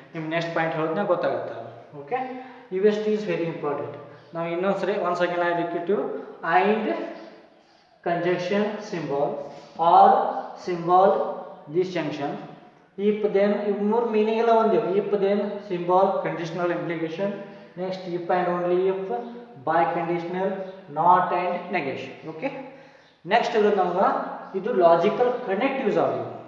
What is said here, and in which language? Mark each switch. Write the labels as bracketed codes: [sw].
[kn] ನಿಮ್ಗೆ next point ಹೇಳಿದ್ನ ಗೊತ್ತಾಗುತ್ತೆ. [en] Okay, invest is very important. [kn] ನಾವು ಇನ್ನೊಂದ್ಸರಿ [en] Once again I repeat you. And conjunction symbol or symbol disjunction. [kn] If then ಇವು ಮೂರು meaning ಎಲ್ಲ ಒಂದೇ. [en] if then symbol conditional implication. next if and only if, by conditional, not and negation. [kn] okay, next ಇರೋದು ನಮ್ಗೆ ಇದು logical ಕನೆಕ್ಟಿವ್ಸ್ ಆಗಿ.